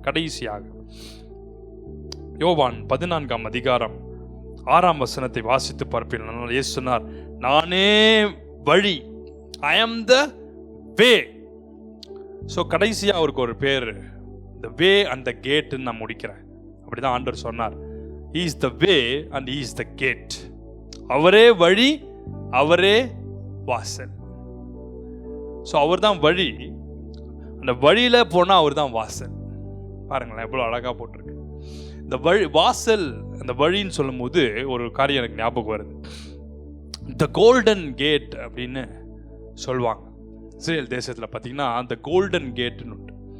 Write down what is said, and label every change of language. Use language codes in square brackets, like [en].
[ta] கடைசியாக யோவான் 14ஆம் அதிகாரம் 6ஆம் வசனத்தை வாசித்து பார்ப்பீர்கள். இயேசு சொன்னார், நானே வழி, [en] I am the way. [ta] ஸோ கடைசியாக அவருக்கு ஒரு பேர், [en] the way and the கேட்னு [ta] நான் முடிக்கிறேன். அப்படிதான் ஆண்டவர் சொன்னார், [en] he is the way and he is the gate. [ta] அவரே வழி, அவரே வாசல். ஸோ அவர் தான் வழி, அந்த வழியில போனால் அவர் தான் வாசல். பாருங்களேன் எவ்வளோ அழகாக போட்டிருக்கு. இந்த வழி வாசல், அந்த வழின்னு சொல்லும் போது ஒரு காரியம் எனக்கு ஞாபகம் வருது. த கோல்டன் கேட் அப்படின்னு சொல்லுவாங்க. இஸ்ரேல் தேசத்தில் பார்த்தீங்கன்னா அந்த கோல்டன் கேட்னு உண்டு.